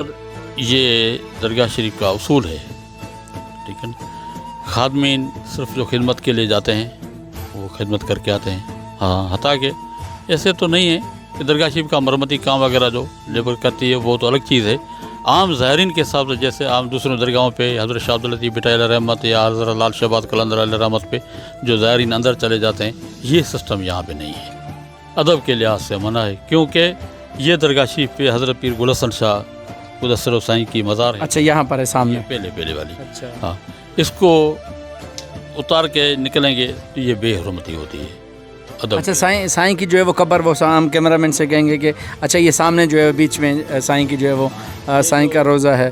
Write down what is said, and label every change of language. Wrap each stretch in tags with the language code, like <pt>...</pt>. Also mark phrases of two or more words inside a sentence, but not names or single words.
<ur>یہ درگاہ شریف کا اصول ہے، ٹھیک ہے. خادمین صرف جو خدمت کے لیے جاتے ہیں وہ خدمت کر کے آتے ہیں. ہاں، حتیٰ کہ ایسے تو نہیں ہے کہ درگاہ شریف کا مرمتی کام وغیرہ جو لیبر کرتی ہے وہ تو الگ چیز ہے. عام زائرین کے حساب سے جیسے عام دوسروں درگاہوں پہ حضرت شاہ عبداللطیف بھٹو رحمت یا حضرت لال شہباز قلندر رحمت پہ جو زائرین اندر چلے جاتے ہیں، یہ سسٹم یہاں پہ نہیں ہے. ادب کے لحاظ سے منع ہے، کیونکہ یہ درگاہ شریف پہ حضرت پیر گل حسن شاہ مدثر سائیں کی مزار ہے. اچھا، یہاں پر ہے سامنے پہلے والی. اچھا, ہاں، اس کو اتار کے نکلیں گے تو یہ بے حرمتی ہوتی ہے. اچھا، سائیں کی جو ہے وہ قبر، وہ ہم کیمرہ مین سے کہیں گے کہ اچھا یہ سامنے جو ہے بیچ میں سائیں کی جو ہے وہ سائیں کا روضہ ہے.</ur>